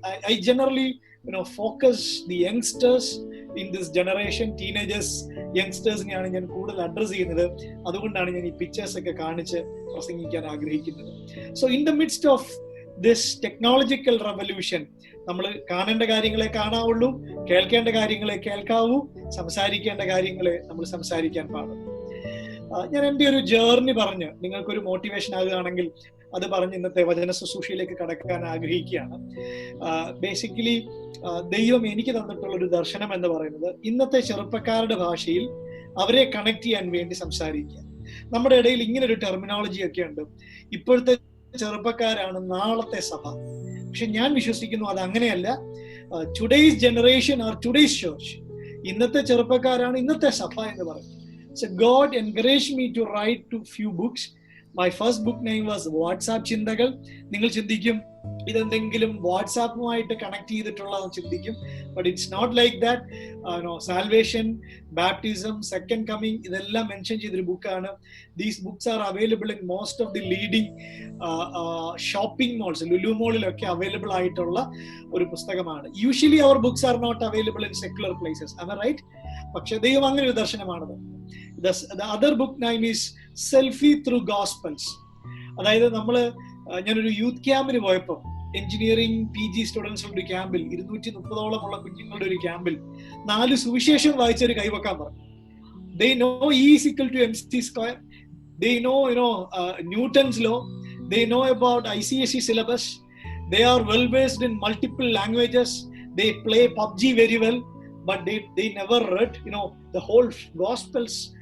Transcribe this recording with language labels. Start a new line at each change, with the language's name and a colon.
English: I generally focus the youngsters in this generation.
Malayalam: Teenagers യങ്സ്റ്റേഴ്സിനെയാണ് ഞാൻ കൂടുതൽ address ചെയ്യുന്നത്. അതുകൊണ്ടാണ് ഞാൻ ഈ പിക്ചേഴ്സ് ഒക്കെ കാണിച്ച് പ്രസംഗിക്കാൻ ആഗ്രഹിക്കുന്നത്.
English: so in the midst of this technological revolution
Malayalam: നമ്മൾ കാണേണ്ട കാര്യങ്ങളെ കാണാവുള്ളൂ, കേൾക്കേണ്ട കാര്യങ്ങളെ കേൾക്കാവൂ, സംസാരിക്കേണ്ട കാര്യങ്ങളെ നമ്മൾ സംസാരിക്കാൻ പാടുള്ളൂ. ഞാൻ എൻ്റെ ഒരു ജേർണി പറഞ്ഞ് നിങ്ങൾക്കൊരു മോട്ടിവേഷൻ ആകുകയാണെങ്കിൽ അത് പറഞ്ഞ് ഇന്നത്തെ വചന ശുശ്രൂഷയിലേക്ക് കടക്കാൻ ആഗ്രഹിക്കുകയാണ്. ബേസിക്കലി ദൈവം എനിക്ക് തന്നിട്ടുള്ള ഒരു ദർശനം എന്ന് പറയുന്നത്, ഇന്നത്തെ ചെറുപ്പക്കാരുടെ ഭാഷയിൽ അവരെ കണക്ട് ചെയ്യാൻ വേണ്ടി സംസാരിക്കുക. നമ്മുടെ ഇടയിൽ ഇങ്ങനെ ഒരു ടെർമിനോളജി ഒക്കെ ഉണ്ട്, ഇപ്പോഴത്തെ ചെറുപ്പക്കാരാണ് നാളത്തെ സഭ. പക്ഷെ ഞാൻ വിശ്വസിക്കുന്നു അത് അങ്ങനെയല്ല.
English: Today's generation are today's church.
Malayalam: ഇന്നത്തെ ചെറുപ്പക്കാരാണ് ഇന്നത്തെ സഭ എന്ന് പറയുന്നത്.
English: So God encouraged me to write 2 books. My first book name was WhatsApp ചിന്തകൾ.
Malayalam: നിങ്ങൾ ചിന്തിക്കും ഇതെന്തെങ്കിലും വാട്സാപ്പുമായിട്ട് കണക്ട് ചെയ്തിട്ടുള്ളതെന്ന് ചിന്തിക്കും.
English: But it's not like that. Salvation, baptism, second coming
Malayalam: ഇതെല്ലാം മെൻഷൻ ചെയ്തൊരു ബുക്കാണ്.
English: these books are available in most of the leading shopping malls,
Malayalam: Lulu മോളിലൊക്കെ available ആയിട്ടുള്ള ഒരു പുസ്തകമാണ്.
English: Usually അവർ books are not available in secular places. am I right?
Malayalam: പക്ഷെ ദൈവം അങ്ങനെ ഒരു ദർശനമാണത്.
English: The other book name is Selfie Through Gospels.
Malayalam: അതായത് ഞാനൊരു youth ക്യാമ്പിന് പോയപ്പോൾ, എഞ്ചിനീയറിംഗ് PG സ്റ്റുഡൻസ് ഒരു ക്യാമ്പിൽ, 230ഓളം കുഞ്ഞുങ്ങളുടെ ഒരു ക്യാമ്പിൽ 4 സുവിശേഷം വായിച്ചൊരു കൈവക്കാൻ പറഞ്ഞു.
English: They know E is equal to MC². They know, Newton's law. They know about ICSE syllabus. They are well versed in multiple languages. They play PUBG very well, but they never read, the whole Gospels.